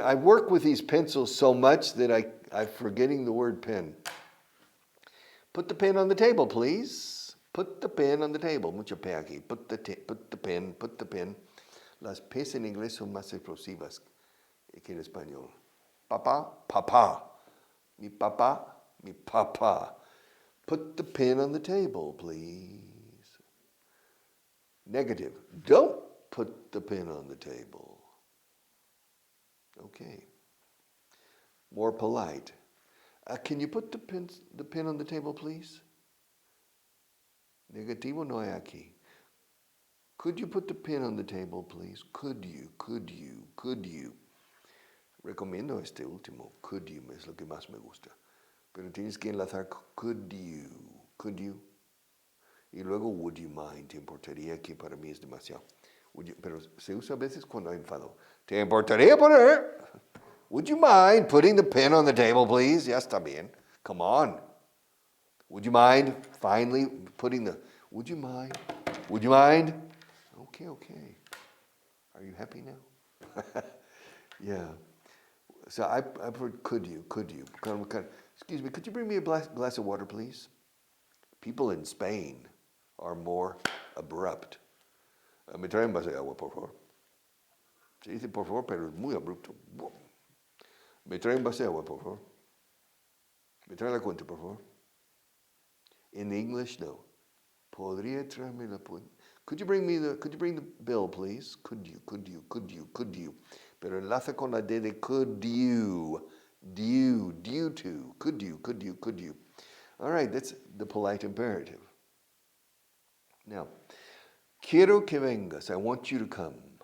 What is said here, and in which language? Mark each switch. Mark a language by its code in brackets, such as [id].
[en] I work with these pencils so much that I'm forgetting the word pen. Put the pen on the table, please. Put the pen on the table. [es] Mucha P aquí. [en] Put the pen. [es] Las P's en inglés son más explosivas que en español. Papá. Mi papá. [en] Put the pen on the table, please. Negative. Don't put the pen on the table. Okay. More polite. Can you put the pen on the table, please? [es] Negativo no hay aquí. [en] Could you put the pen on the table, please? Could you? [es] Recomiendo este último. Could you es lo que más me gusta. Pero tienes que enlazar could you. Y luego, would you mind, te importaría, que para mí es demasiado. Pero se usa a veces cuando hay enfado. ¿Te importaría poner? [en] Would you mind putting the pen on the table, please? [es] Ya está bien. [en] Come on. Would you mind finally putting the, would you mind? Would you mind? Okay, okay. Are you happy now? Yeah. So I've heard, could you? Excuse me, could you bring me a glass of water, please? People in Spain are more abrupt. [es] Me trae un vaso de agua, por favor. Se dice por favor, pero es muy abrupto. Me trae un vaso de agua, por favor. Me trae la cuenta, por favor. [en] In English, no. [es] Podría traerme la cuenta. [en] Could you bring the bill, please? [es] Could you? Pero enlaza con la D de could you. [en] Due to. Could you. All right, that's the polite imperative. Now, [es] quiero que vengas. [en] I want you to come.